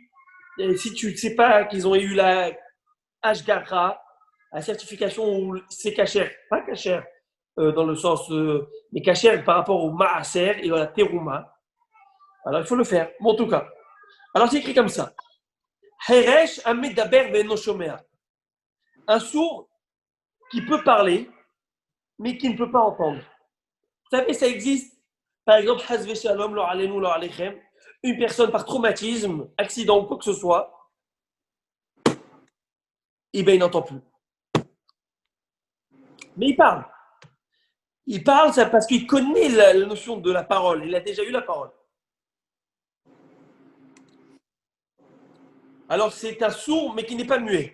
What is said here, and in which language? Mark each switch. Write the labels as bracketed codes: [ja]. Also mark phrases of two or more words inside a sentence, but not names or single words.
[fr] Et si tu ne sais pas qu'ils ont eu la Ashgara, la certification où c'est cachère, pas cachère dans le sens, mais cachère par rapport au Maaser et à la Terouma. Alors il faut le faire. Bon, en tout cas. [he] Alors c'est écrit comme ça. חרש המדבר ואינו שומע. [fr] Un sourd qui peut parler, mais qui ne peut pas entendre. Vous savez, ça existe. Par exemple, [he] חס ושלום לא עלינו לא עליכם. [fr] Une personne par traumatisme, accident ou quoi que ce soit, eh bien, il n'entend plus. Mais il parle. Il parle ça parce qu'il connaît la notion de la parole. Il a déjà eu la parole. Alors, c'est un sourd, mais qui n'est pas muet.